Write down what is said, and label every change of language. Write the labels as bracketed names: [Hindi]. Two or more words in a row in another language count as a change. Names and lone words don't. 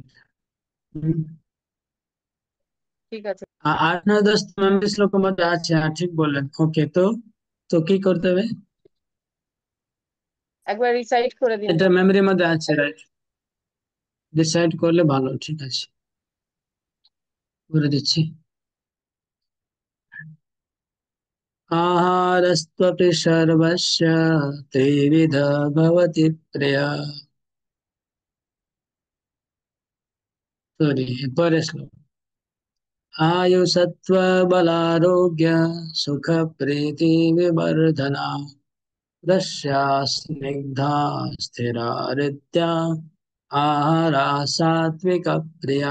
[Bangla] ঠিক আছে, 8, 9, 10 মেমরি শ্লোকের মধ্যে আছে। হ্যাঁ, ঠিক বললেন। ওকে, তো তো কি করতে হবে? একবার রিসাইট করে দিন এটা প্রভু। মেমরির মধ্যে আছে, রাইট? ডিসাইড করলে ভালো, ঠিক আছে, করে দিচ্ছি। [Sanskrit] आहारस्त्वपि सर्वस्य त्रिविधा भवति प्रिया। [Bangla] সরি, পরে শ্লোক। [Sanskrit] आयुसत्त्वबलारोग्य सुखप्रीति विवर्धना, रस्या स्निग्धा स्थिरारित्या आहारा सात्विक प्रिया।